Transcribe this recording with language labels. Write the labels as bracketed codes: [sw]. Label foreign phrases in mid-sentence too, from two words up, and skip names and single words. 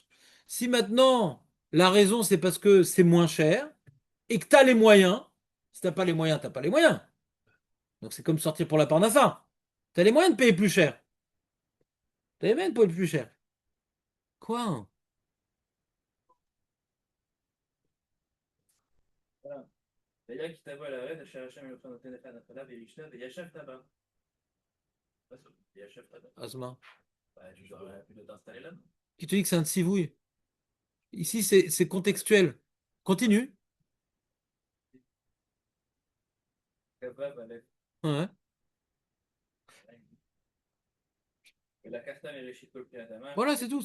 [fr] Si maintenant, la raison, c'est parce que c'est moins cher et que tu as les moyens, si t'as pas les moyens, t'as pas les moyens. Donc c'est comme sortir pour la parnassa. Tu as les moyens de payer plus cher. Tu as les moyens de payer plus cher. Quoi? [he] והיה כי תבוא אל הארץ אשר השם אלוהיך נותן לך נחלה וישנה וישבת בה. וישבת בה. [fr] Asma. Tu aurais pu t'installer là. Qui te dit que c'est un tsivouille? Ici, c'est contextuel. Continue. Ouais. Voilà, c'est tout.